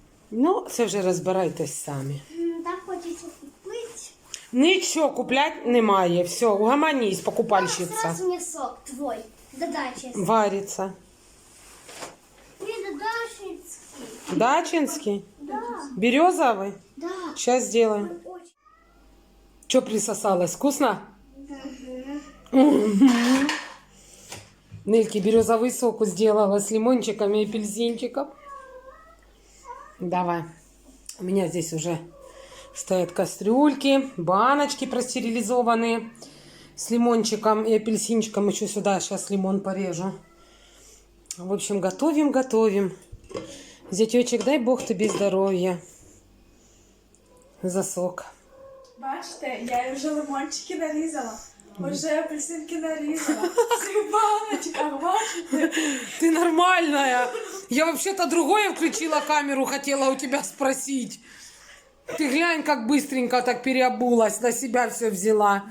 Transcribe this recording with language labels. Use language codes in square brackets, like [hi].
[uk] Ну, це вже розбирайтесь самі. Так хочеться купити. Нічого куплять немає. Все, угомонись, покупальщиця. [ru] Сразу мне сок твой. Додачинский. Варится. Не додачинский. Дачинский? Да. Березовый? Да. Сейчас сделаем. Очень. Что присосалось? Вкусно? Нельке березовый сок сделала с лимончиками и апельсинчиком. Давай. У меня здесь уже стоят кастрюльки, баночки простерилизованные с лимончиком и апельсинчиком. Еще сюда сейчас лимон порежу. В общем, готовим, готовим. Зятечек, дай Бог тебе здоровья. За сок. [uk] Бачите, я вже лимончики нарізала. Уже апельсинки нарізала. Це в баночках, бачите? [ru] Ты нормальная. Я вообще-то другое включила камеру, хотела у тебя спросить. Ты глянь, как быстренько так переобулась, на себя все взяла.